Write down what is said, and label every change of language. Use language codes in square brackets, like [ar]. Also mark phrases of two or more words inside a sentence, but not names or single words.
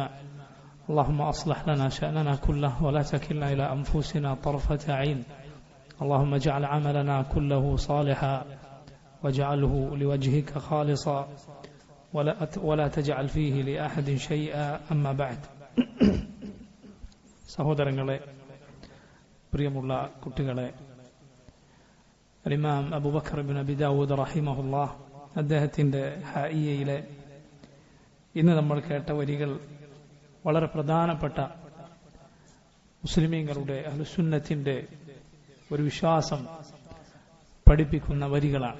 [ar] اللهم أصلح لنا شأننا كله ولا تكلنا إلى أنفسنا طرفة عين. اللهم اجعل عملنا كله صالحا واجعله لوجهك خالصا ولا تجعل فيه لأحد شيئا. أما بعد. [ml] സഹോദരങ്ങളെ, പ്രിയമുള്ള കുട്ടികളെ, ഇമാം അബൂബക്കർ ഇബ്നു അബി ദാവൂദ് റഹിമഹുല്ലാഹ് അദ്ദേഹത്തിന്റെ ഹായിയയിലെ ഇന്ന് നമ്മൾ കേട്ട വരികൾ വളരെ പ്രധാനപ്പെട്ട മുസ്ലിമീങ്ങളുടെ അഹ്ലുസുന്നത്തിന്റെ ഒരു വിശ്വാസം പഠിപ്പിക്കുന്ന വരികളാണ്.